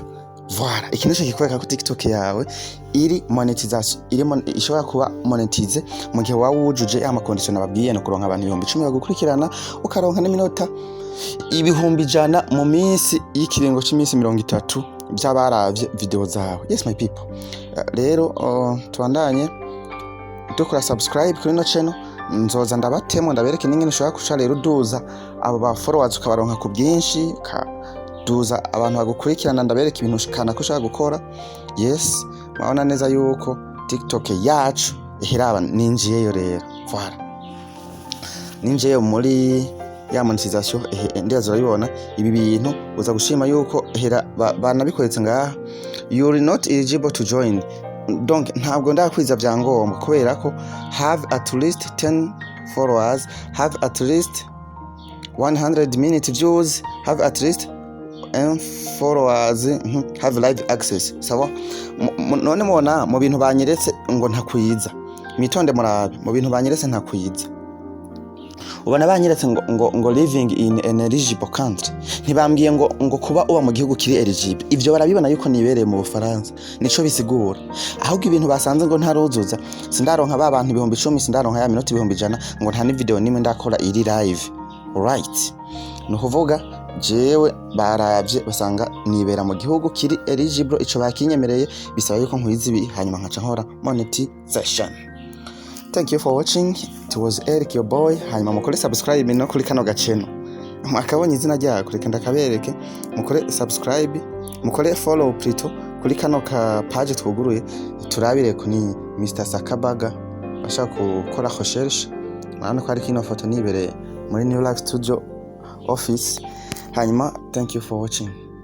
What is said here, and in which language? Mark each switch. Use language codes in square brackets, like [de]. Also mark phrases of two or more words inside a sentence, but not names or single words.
[rn] Voilà, iki nico kikwereka ko TikTok yawe iri monetization, ishobora kuba monetize mu gihe wawe wujuje amacondition ababwiye no kuronka abantu 10,000 bagukurikirana, ukaronka n'iminota 100,000 mu minsi y'ikiringo cy'iminsi 30 by'abaravye video zawe. [en] Yes my people, [rn] rero tuandanye dukora subscribe kuri no channel, nzoza ndabatemo ndabereke n'ingene ushobora kuca rero duza abo ba followers ukabaronka ku bwinshi, duza abantu bagukurikirana, ndabereke ibintu ushikana ko ushaka gukora. Yes, mabona neza yuko TikTok yacu ihiraba ninjiyeyo rero. Voilà, ninjiyeyo muri ya monetization. Ndibaza urabibona ibi bintu uza gushima yuko banabikoretsa ngaha, [en] you are not eligible to join. [rn] Donc ntabwo ndakwiza byangombwa kubera ko [en] have at least 10 followers, have at least 100 minute views, have at least followers, have live access. [rn] Sawa, none mubona mu bintu banyeretse ngo ntakwiza, mitonde murabe mu bintu banyeretse ntakwiza. Ubona banyeretse ngo [en] living in an eligible country, [rn] ntibambwiye ngo kuba uba mu gihugu kiri eligible. Ivyo barabibona yuko nibereye mu Bufaransa, nico bisigura. Ahubwo ibintu basanze ngo ntaruzuza, sindaronka ba bantu 10,000, sindaronka ya minota 100,000 ngo nta ni video nimwe ndakora iri live, right? No kuvuga jewe baravye basanga nibera mu gihugu kiri eligible, ico bakinyemereye, bisaba yuko nkwiza ibi hanyuma nkaca nkora monetization. [en] Thank you for watching. It was Eric your boy. [rn] Hanyuma mukore subscribe no kuri kano gaceno. Mwakabonye izina ryako reka ndakabereke. Mukore subscribe, mukore follow plutôt kuri kano ka page twuguruye. Turabire ko ni Mr Sakabaga bashaka gukora recherche. Mwana ko ari kino foto nibereye muri New Life Studio office. [en] Hanyuma thank you for watching.